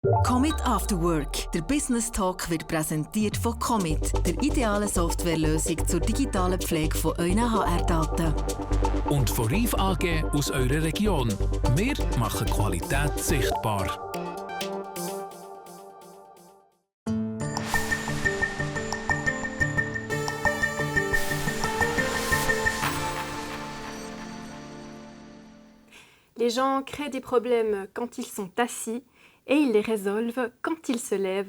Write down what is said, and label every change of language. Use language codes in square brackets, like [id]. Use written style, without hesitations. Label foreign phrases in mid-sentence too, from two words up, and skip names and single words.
[de] Commit After Work. Der [en] Business Talk [de] wird präsentiert von Commit, der idealen Softwarelösung zur digitalen Pflege von euren HR-Daten. Und von Reif AG aus eurer Region. Wir machen Qualität sichtbar. [fr] Les gens créent des problèmes quand ils sont assis et ils les résolvent quand ils se lèvent.